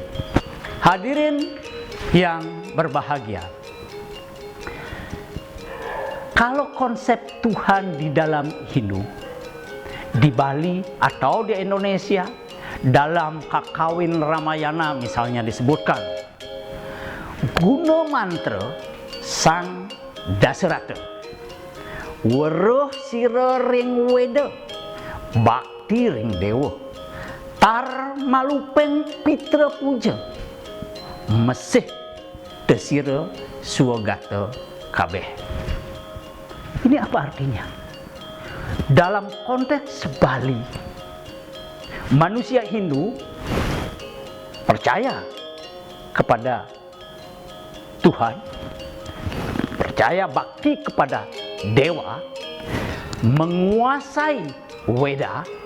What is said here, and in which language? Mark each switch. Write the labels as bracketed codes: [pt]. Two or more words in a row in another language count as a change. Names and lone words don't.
[id] Hadirin yang berbahagia, kalau konsep Tuhan di dalam Hindu, di Bali atau di Indonesia, dalam Kakawin Ramayana misalnya disebutkan, [kaw] guna mantra Sang Dasarata, weruh sira ring weda, bakti ring dewa, tar malupeng pitra puja, mesih desira suwagata kabeh. [id] Ini apa artinya? Dalam konteks Bali, manusia Hindu percaya kepada Tuhan, percaya bakti kepada dewa, menguasai Weda.